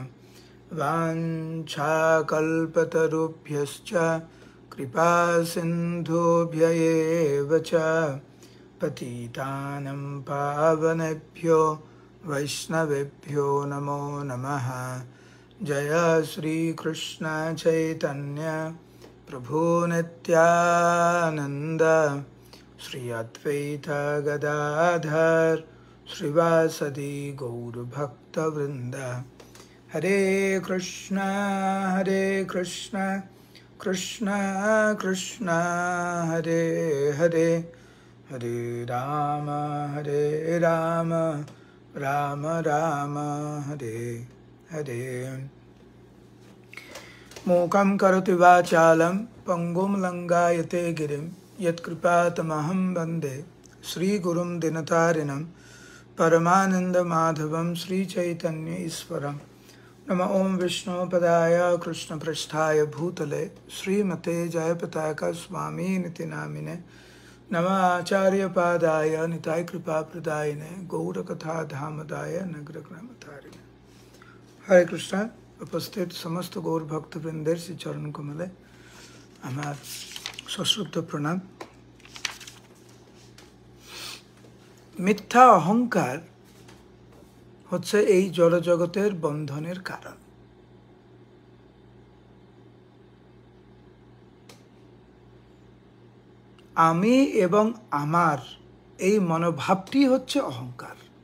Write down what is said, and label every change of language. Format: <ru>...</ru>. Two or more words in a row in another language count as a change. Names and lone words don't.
<sa>वाञ्छाकल्पतरुभ्यश्च कृपा सिन्धुभ्य एव च पतितानं पावनेभ्यो वैष्णवेभ्यो नमो नमः। जय श्री कृष्ण चैतन्य प्रभु नित्यानंद श्री अद्वैत गदाधर श्रीवासदि गौरभक्तवृंद। हरे कृष्णा कृष्ण कृष्ण हरे हरे, हरे राम राम राम हरे हरे। मूकं करोति वाचालं पंगुं लंघयते गिरिं यत्कृपातमहं वन्दे श्रीगुरुं दिनतारिणं परमानन्दमाधवं श्रीचैतन्य ईश्वरम्। नमः ओं विष्णुपदाय कृष्णपृष्ठाय भूतले श्रीमते जयपताका स्वामिनिति नामिने। नमः आचार्यपादाय निताय कृपाप्रदायिने गौरकथाधामदाय नगरग्रामतारिणे। हरे कृष्ण।</sa> <bn>উপস্থিত সমস্ত গৌর ভক্তবৃন্দের শ্রী চরণ কমলে আমার সশ্রদ্ধ প্রণাম। মিথ্যা অহংকার হচ্ছে এই জড়জগতের বন্ধনের কারণ। আমি এবং আমার এই মনোভাবটি হচ্ছে অহংকার।</bn>